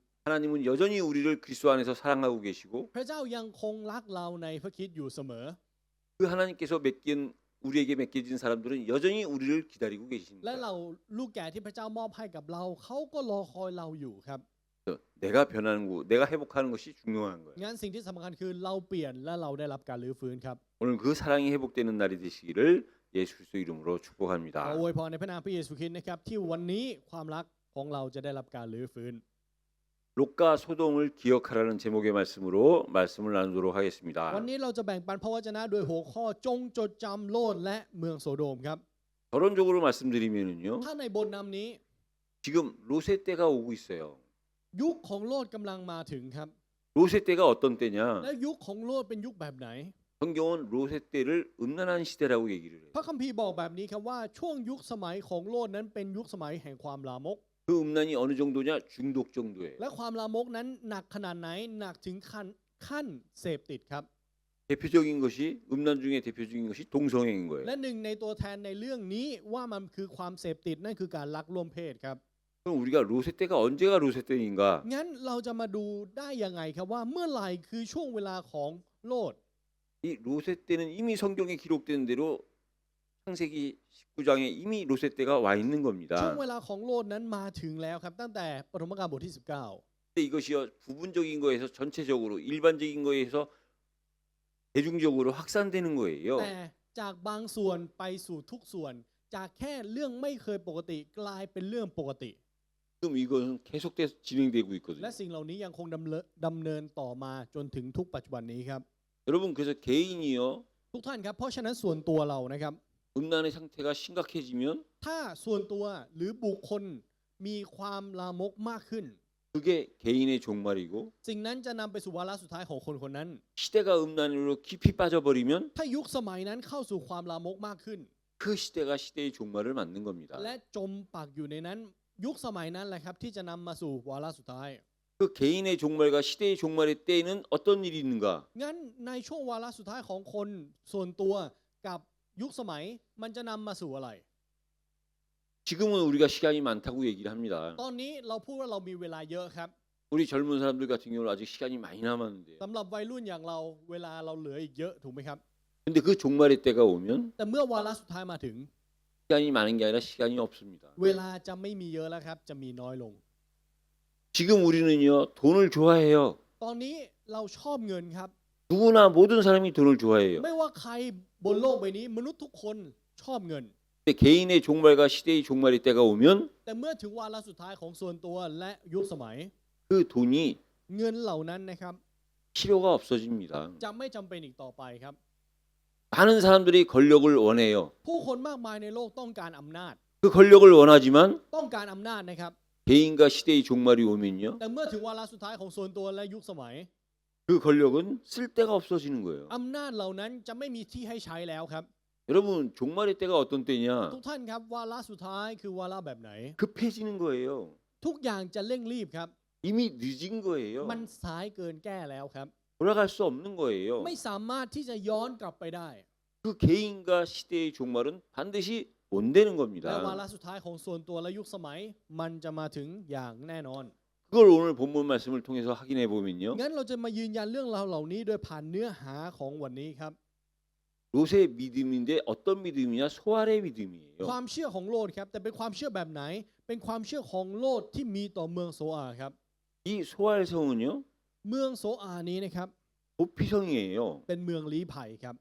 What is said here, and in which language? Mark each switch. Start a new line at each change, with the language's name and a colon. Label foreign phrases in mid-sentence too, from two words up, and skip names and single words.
Korean: 하나님은 여전히 우리를 그리스도 안에서 사랑하고 계시고
Thai: พระเจ้ายังคงรักเราในพระคริสต์อยู่เสมอ
Korean: 그 하나님께서 우리에게 맡겨진 사람들은 여전히 우리를 기다리고
Thai: และ
Korean: 계십니다.
Thai: เราลูกแกะที่พระเจ้ามอบให้กับเราเขาก็รอคอยเราอยู่ครับ
Korean: 그래서 내가 변하는 거, 내가 회복하는 것이 중요한 거예요.
Thai: งั้นสิ่งที่สำคัญคือเราเปลี่ยนและเราได้รับการรื้อฟื้นครับ
Korean: 오늘 그 사랑이 회복되는 날이 되시기를 예수 그리스도 이름으로
Thai: ขอ
Korean: 축복합니다.
Thai: อวยพรในพระนามพระเยซูคริสต์นะครับที่วันนี้ความรักของเราจะได้รับการรื้อฟื้น
Korean: 롯과 소돔을 기억하라는 제목의 말씀으로 말씀을 나누도록
Thai: วัน
Korean: 하겠습니다.
Thai: นี้เราจะแบ่งปันพระวจนะโดยหัวข้อจงจดจำโลดและเมืองโซโดมครับ
Korean: 결론적으로 말씀드리면은요.
Thai: ถ้าในบทนำนี้
Korean: 지금 롯의 때가 오고 있어요.
Thai: ยุคของโลดกำลังมาถึงครับ
Korean: 롯의 때가 어떤 때냐?
Thai: แล้วยุคของโลดเป็นยุคแบบไหน
Korean: 성경은 롯의 때를 음란한 시대라고 얘기를 해요.
Thai: พระคัมภีร์บอกแบบนี้ครับว่าช่วงยุคสมัยของโลดนั้นเป็นยุคสมัยแห่งความลามก
Korean: 그 음란이 어느 정도냐? 중독 정도예요.
Thai: และความลามกนั้นหนักขนาดไหนหนักถึงขั้นเสพติดครับ
Korean: 대표적인 것이 음란 중에 대표적인 것이 동성애인 거예요.
Thai: และหนึ่งในตัวแทนในเรื่องนี้ว่ามันคือความเสพติดนั่นคือการลักร่วมเพศครับ
Korean: 그럼 우리가 롯의 때가 언제가 롯의 때인가?
Thai: งั้นเราจะมาดูได้ยังไงครับว่าเมื่อไหร่คือช่วงเวลาของโลด
Korean: 이 롯의 때는 이미 성경에 기록된 대로 창세기 19장에 이미 롯의 때가 와 있는
Thai: ช่วง
Korean: 겁니다.
Thai: เวลาของโลดนั้นมาถึงแล้วครับตั้งแต่ปฐมกาลบทที่
Korean: 근데 이것이요 부분적인 거에서 전체적으로 일반적인 거에서 대중적으로 확산되는 19 거예요.
Thai: แต่จากบางส่วนไปสู่ทุกส่วน จากแค่เรื่องไม่เคยปกติกลายเป็นเรื่องปกติ
Korean: 지금 이것은 계속돼서 진행되고 있거든요.
Thai: และสิ่งเหล่านี้ยังคงดำเนินต่อมาจนถึงทุกปัจจุบันนี้ครับ
Korean: 여러분 그래서 개인이요
Thai: ทุกท่านครับเพราะฉะนั้นส่วนตัวเรานะครับ
Korean: 음란의 상태가 심각해지면
Thai: ถ้าส่วนตัวหรือบุคคลมีความลามกมากขึ้น
Korean: 그게 개인의 종말이고
Thai: สิ่งนั้นจะนำไปสู่วาระสุดท้ายของคนคนนั้น
Korean: 시대가 음란으로 깊이 빠져버리면
Thai: ถ้ายุคสมัยนั้นเข้าสู่ความลามกมากขึ้น
Korean: 그 시대가 시대의 종말을 맞는 겁니다.
Thai: และจมปักอยู่ในนั้น ยุคสมัยนั้นแหละครับที่จะนำมาสู่วาระสุดท้าย
Korean: 그 개인의 종말과 시대의 종말의 때에는 어떤 일이 있는가?
Thai: งั้นในช่วงวาระสุดท้ายของคนส่วนตัวกับยุคสมัยมันจะนำมาสู่อะไร
Korean: 지금은 우리가 시간이 많다고 얘기를 합니다.
Thai: ตอนนี้เราพูดว่าเรามีเวลาเยอะครับ
Korean: 우리 젊은 사람들 같은 경우는 아직 시간이 많이 남았는데
Thai: สำหรับวัยรุ่นอย่างเราเวลาเราเหลืออีกเยอะถูกไหมครับ
Korean: 근데 그 종말의 때가 오면
Thai: แต่เมื่อวาระสุดท้ายมาถึง
Korean: 시간이 많은 게 아니라 시간이 없습니다.
Thai: เวลาจะไม่มีเยอะแล้วครับจะมีน้อยลง
Korean: 지금 우리는요 돈을 좋아해요.
Thai: ตอนนี้เราชอบเงินครับ
Korean: 누구나 모든 사람이 돈을 좋아해요.
Thai: ไม่ว่าใครบนโลกใบนี้มนุษย์ทุกคนชอบเงิน
Korean: 근데 개인의 종말과 시대의 종말의 때가 오면
Thai: แต่เมื่อถึงวาระสุดท้ายของส่วนตัวและยุคสมัย
Korean: 그 돈이
Thai: เงินเหล่านั้นนะครับ
Korean: 필요가 없어집니다.
Thai: จะไม่จำเป็นอีกต่อไปครับ
Korean: 많은 사람들이 권력을 원해요.
Thai: ผู้คนมากมายในโลกต้องการอำนาจ
Korean: 그 권력을 원하지만
Thai: ต้องการอำนาจนะครับ
Korean: 개인과 시대의 종말이 오면요
Thai: แต่เมื่อถึงวาระสุดท้ายของส่วนตัวและยุคสมัย
Korean: 그 권력은 쓸 데가 없어지는 거예요.
Thai: อำนาจเหล่านั้นจะไม่มีที่ให้ใช้แล้วครับ
Korean: 여러분 종말의 때가 어떤 때냐?
Thai: ทุกท่านครับวาระสุดท้ายคือวาระแบบไหน
Korean: 급해지는 거예요.
Thai: ทุกอย่างจะเร่งรีบครับ
Korean: 이미 늦은 거예요.
Thai: มันสายเกินแก้แล้วครับ
Korean: 돌아갈 수 없는 거예요.
Thai: ไม่สามารถที่จะย้อนกลับไปได้
Korean: 그 개인과 시대의 종말은 반드시 온다는
Thai: และวาระ
Korean: 겁니다.
Thai: สุดท้ายของส่วนตัวและยุคสมัยมันจะมาถึงอย่างแน่นอน
Korean: 그걸 오늘 본문 말씀을 통해서 확인해 보면요.
Thai: งั้นเราจะมายืนยันเรื่องราวเหล่านี้โดยผ่านเนื้อหาของวันนี้ครับ
Korean: 롯의 믿음인데 어떤 믿음이냐? 소알의 믿음이에요.
Thai: ความเชื่อของโลดครับแต่เป็นความเชื่อแบบไหน เป็นความเชื่อของโลดที่มีต่อเมืองโซอาครับ
Korean: 이 소알성은요
Thai: เมืองโซอานี้นะครับ
Korean: 도피성이에요.
Thai: เป็นเมืองลี้ภัยครับ